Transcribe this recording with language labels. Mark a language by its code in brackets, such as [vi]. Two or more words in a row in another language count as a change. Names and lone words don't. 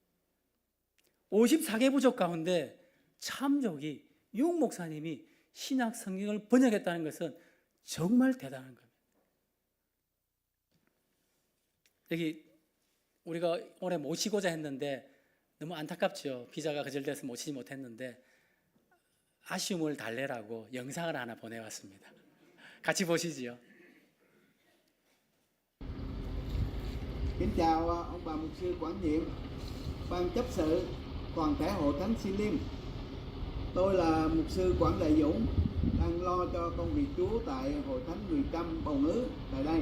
[ko] 54개 부족 가운데 참족이 융 목사님이 신약 성경을 번역했다는 것은 정말 대단한 겁니다. 여기 우리가 올해 모시고자 했는데 너무 안타깝죠. 비자가 거절돼서 모시지 못했는데 아쉬움을 달래라고 영상을 하나 보내왔습니다. 같이 보시지요. [vi] Kính chào ông bà mục sư quản nhiệm, ban chấp sự toàn thể hội thánh Xin Liêm. Tôi là mục sư Quảng Đại Dũng, đang lo cho công việc Chúa tại hội thánh người Chăm Bầu Ngứ tại đây.